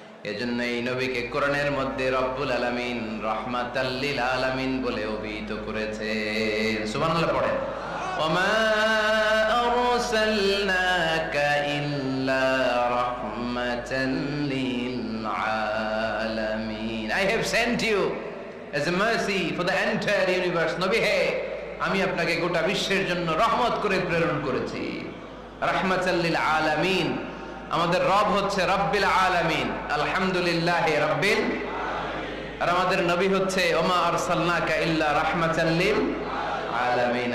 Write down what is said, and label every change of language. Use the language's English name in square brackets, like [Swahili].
[Bangla] এজন্য এই নবীকে কোরআনের মধ্যে রব্বুল আলামিন রাহমাতাল লিল আলামিন বলে অভিহিত করেছে। সুবহানাল্লাহ পড়েন। [Arabic] ওমা আরসালনাকা ইল্লা রাহমাতাল লিল আলামিন। [English] I have sent you as a mercy for the entire universe. [Bangla] নবী হে, আমি আপনাকে গোটা বিশ্বের জন্য রহমত করে প্রেরণ করেছি। [Arabic] রাহমাতাল লিল আলামিন। [Bangla] আমাদের রব হচ্ছে [Arabic] রব্বিল আলামিন, আলহামদুলিল্লাহ রাব্বিল আলামিন। [Bangla] আর আমাদের নবী হচ্ছে [Arabic] ওমা আরসালনাকা ইল্লা রাহমাতাল লিল আলামিন।